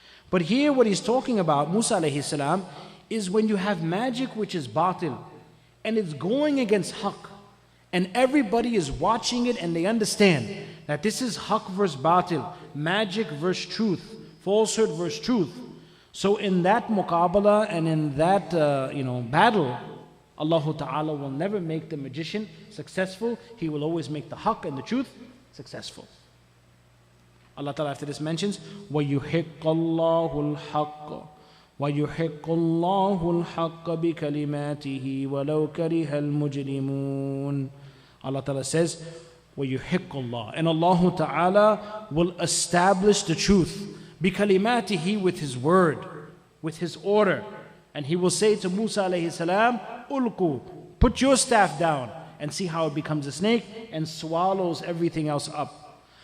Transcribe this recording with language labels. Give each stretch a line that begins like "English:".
English: But here what he's talking about, Musa alayhi salam, is when you have magic which is batil, and it's going against haqq, and everybody is watching it and they understand that this is haqq versus batil. magic versus truth, falsehood versus truth. So in that muqabala and in that battle, Allah Ta'ala will never make the magician successful. He will always make the haqq and the truth successful. Allah Ta'ala after this mentions,
Arabic: وَيُحِقَّ اللَّهُ الْحَقَّ وَيُحِقُّ اللَّهُ الْحَقَّ بِكَلِمَاتِهِ وَلَوْ كَرِهَ الْمُجْرِمُونَ.
English: Allah Ta'ala says,
Arabic: وَيُحِقُّ اللَّهُ,
English: and Allah Ta'ala will establish the truth,
Arabic: بِكَلِمَاتِهِ,
English: with His word, with His order. And He will say to Musa alayhi salam, Ulqu, put your staff down, and see how it becomes a snake and swallows everything else up.